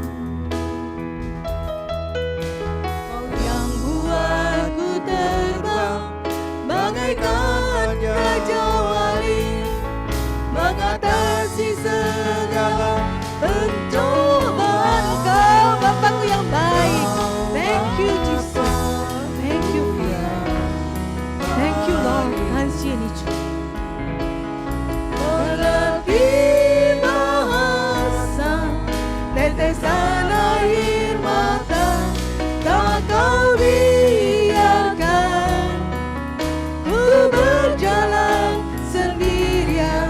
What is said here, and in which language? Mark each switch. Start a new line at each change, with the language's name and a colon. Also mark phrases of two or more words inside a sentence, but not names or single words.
Indonesian: Kau yang buatku terbang bagaikan raja wali, mengatasi segala pencobaan. Kau Bapakku yang baik.
English: Thank you Jesus. Thank you Father. Thank you Lord.
Chinese: 感谢你主。
Indonesian: Lebih bahasa tetesan air mata tak Kau biarkan ku berjalan sendirian.